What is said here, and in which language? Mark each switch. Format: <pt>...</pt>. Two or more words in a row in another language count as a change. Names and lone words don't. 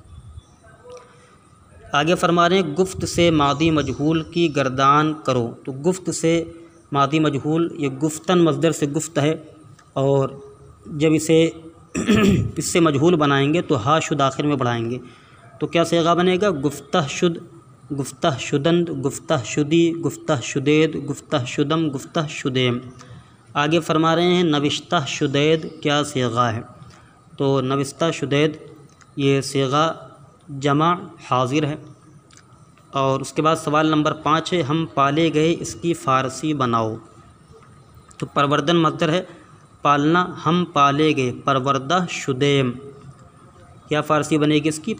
<ur>آگے فرما رہے ہیں گفت سے ماضی مجہول کی گردان کرو۔ تو گفت سے ماضی مجہول یہ گفتن مصدر سے گفت ہے، اور جب اس سے مجہول بنائیں گے تو ہا شد آخر میں بڑھائیں گے، تو کیا صیغہ بنے گا؟</ur> <fa>گفتہ شد، گفتہ شدند، گفتہ شدی، گفتہ شدید، گفتہ شدم، گفتہ شدیم۔</fa> <ur>آگے فرما رہے ہیں</ur> <fa>نوشتہ شدید</fa> <ur>کیا صیغہ ہے؟ تو</ur> <fa>نوشتہ شدید</fa> <ur>یہ صیغہ جمع حاضر ہے۔ اور اس کے بعد سوال نمبر 5 ہے، ہم پالے گئے اس کی فارسی بناؤ۔ تو پروردن مصدر ہے پالنا، ہم پالے گئے،</ur> <fa>پروردہ شدیم،</fa> <ur>کیا فارسی بنے گی اس کی؟</ur>